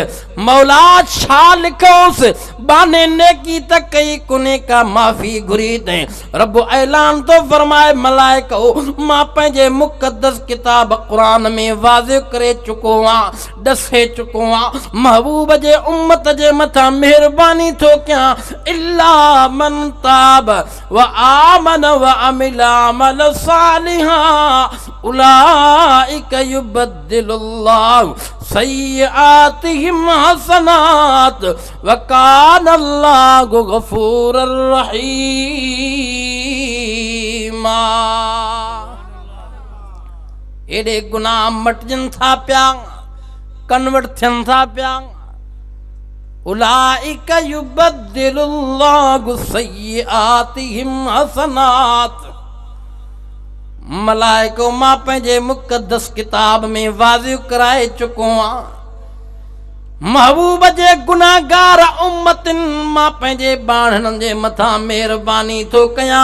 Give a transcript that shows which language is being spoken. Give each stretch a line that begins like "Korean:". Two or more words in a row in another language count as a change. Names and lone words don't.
Sindhi: मौला छा लिखोसि बाने नेकी त कई कोने का माफ़ी घुरी तैं। रब ऐलान तो फरमाए मलाइको मां पंहिंजे मुक़द्दस किताब क़ुरान में वाज़िह करे चुको आं, ॾसे चुको आं महबूब जे उम्मत जे मथा मेहरबानी थो कयां।
Arabic: إلا من تاب و آمن و عمل عملا صالحا أولئك يبدل الله سيئاتهم حسنات و كان الله غفورا رحيما.
Sindhi: एॾे गुनाह मटजनि था पिया, कन्वर्ट थियनि था पिया।
Arabic: أولئك يبدل الله سيئاتهم حسنات.
Sindhi: मलाइको मां पंहिंजे मुक़द्दस किताब में वाज़िह कराए चुको आं महबूब जे गुनाहगार उम्मतिन मां पंहिंजे बाणनि जे मथां मेहरबानी थो कयां।